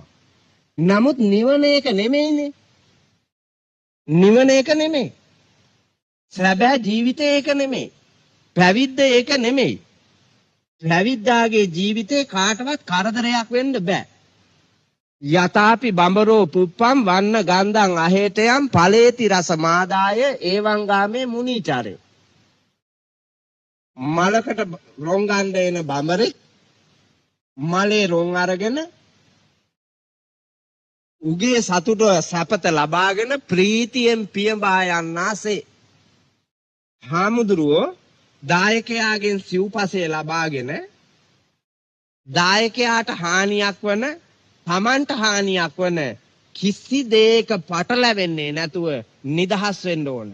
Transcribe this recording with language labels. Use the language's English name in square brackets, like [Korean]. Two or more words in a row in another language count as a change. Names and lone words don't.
[Sinhala] නමුත් නිවන එක නෙමෙයිනේ. නිවන එක නෙමෙයි. සැබෑ ජීවිතය ඒක නෙමෙයි. පැවිද්ද ඒක නෙමෙයි. පැවිද්දාගේ ජීවිතේ කාටවත් කරදරයක් වෙන්න බෑ. [Pali] යතාපි බඹරෝ පුප්පම් වන්න ගන්ධං අහේතයන් ඵලේති රස මාදාය එවං ගාමේ මුනිචාරේ. [Sinhala] මලකට රොන් ගන්න එන බඹරේ මලේ රොන් අරගෙන උගේ සතුට සැපත ලබාගෙන ප්‍රීතියෙන් පියඹා යන්නාසේ. හාමුදුරුවෝ දායකයාගෙන් සිව්පසය ලබාගෙන දායකයාට හානියක් වන තමන්ට හානියක් වන කිසි දෙයක පටලැවෙන්නේ නැතුව නිදහස් වෙන්න ඕන.